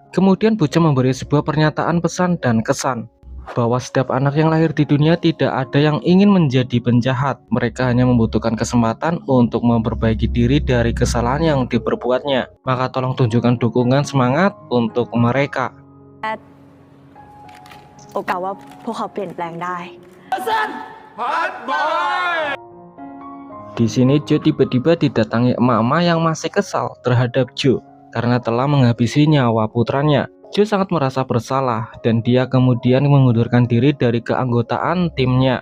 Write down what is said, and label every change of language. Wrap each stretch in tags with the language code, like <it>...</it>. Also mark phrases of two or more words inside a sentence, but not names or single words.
<id>Kemudian Pucong memberi sebuah pernyataan pesan dan kesan bahwa setiap anak yang lahir di dunia tidak ada yang ingin menjadi penjahat. Mereka hanya membutuhkan kesempatan untuk memperbaiki diri dari kesalahan yang diperbuatnya. Maka tolong tunjukkan dukungan semangat untuk mereka.</id> <th>โอกาสว่าพวกเขาเปลี่ยนแปลงได้</th> <id>Di sini Joe tiba-tiba didatangi emak-emak yang masih kesal terhadap Joe karena telah menghabisi nyawa putranya. Joe sangat merasa bersalah dan dia kemudian mengundurkan diri dari keanggotaan timnya.</id>